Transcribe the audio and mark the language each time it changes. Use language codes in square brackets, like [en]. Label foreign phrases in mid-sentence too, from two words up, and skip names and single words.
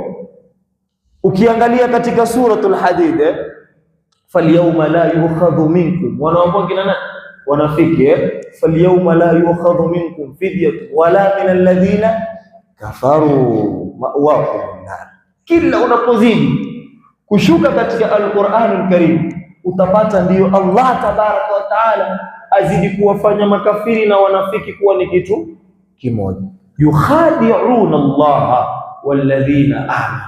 [sw] Ukiangalia katika suratul Hadid, [ar] فاليوم لا يؤخذ منكم, [sw] wanaomba kina nani? Wanafiki. [ar] فاليوم لا يؤخذ منكم فدية ولا من الذين كفروا مأواكم النار. [sw] Kila unapozidi kushuka katika Al-Qur'anul Karim utapata ndiyo [ar] الله تبارك وتعالى [sw] azidi kuwafanya makafiri na wanafiki kuwa ni kitu kimoja. [ar] يخادعون الله والذين آمنوا.